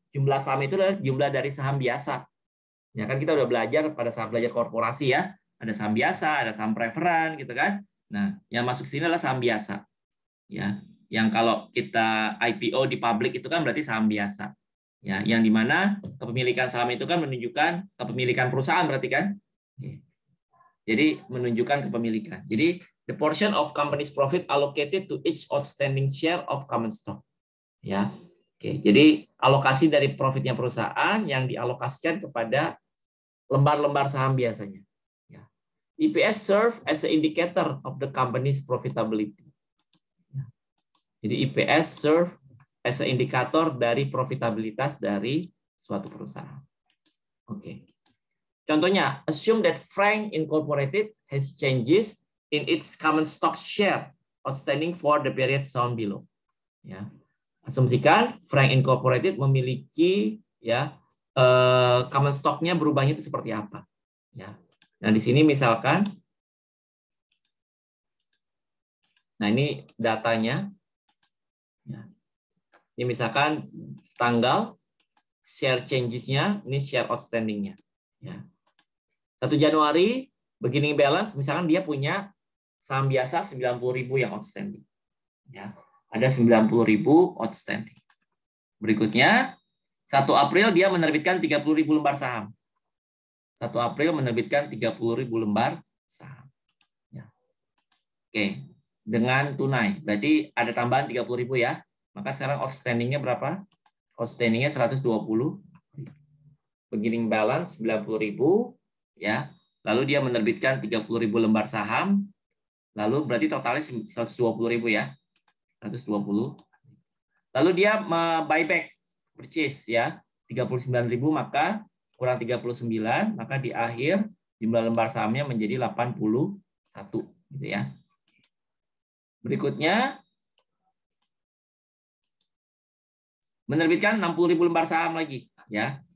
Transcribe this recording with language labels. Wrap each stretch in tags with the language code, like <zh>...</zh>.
<id>Jumlah saham itu adalah jumlah dari saham biasa. Ya kan kita udah belajar pada saat belajar korporasi ya, ada saham biasa, ada saham preferen gitu kan. Nah, yang masuk sini adalah saham biasa. Ya, yang kalau kita IPO di publik itu kan berarti saham biasa. Ya, yang dimana kepemilikan saham itu kan menunjukkan kepemilikan perusahaan berarti kan. Jadi menunjukkan kepemilikan. Jadi</id> <en>the portion of company's profit allocated to each outstanding share of common stock.</en> <id>Ya. Oke, jadi alokasi dari profitnya perusahaan yang dialokasikan kepada lembar-lembar saham biasanya. Ya.</id> <en>EPS serve as an indicator of the company's profitability. Ya.</en> <id>Jadi EPS</id> <en>serve as an</en> <id>indikator dari profitabilitas dari suatu perusahaan. Oke. Contohnya,</id> <en>assume that Frank Incorporated has changes in its common stock share outstanding for the period shown below. Ya.</en> <id>Asumsikan Frank Incorporated memiliki ya common stock-nya berubahnya itu seperti apa. Ya. Nah, di sini misalkan, nah ini datanya. Ya. Ini misalkan tanggal, share changes-nya, ini share outstanding-nya. Ya. 1 Januari, beginning balance, misalkan dia punya saham biasa 90.000 yang outstanding. Ya. Ada 90.000 outstanding. Berikutnya, 1 April dia menerbitkan 30.000 lembar saham. 1 April menerbitkan 30.000 lembar saham. Ya. Oke, dengan tunai. Berarti ada tambahan 30.000 ya. Maka sekarang outstanding-nya berapa? Outstanding-nya 120. Beginning balance 90.000 ya. Lalu dia menerbitkan 30.000 lembar saham. Lalu berarti totalnya 120.000 ya. 120. Lalu dia buyback purchase ya. 39.000 maka kurang 39, maka di akhir jumlah lembar sahamnya menjadi 81 gitu ya. Berikutnya menerbitkan 60.000 lembar saham lagi ya.</id>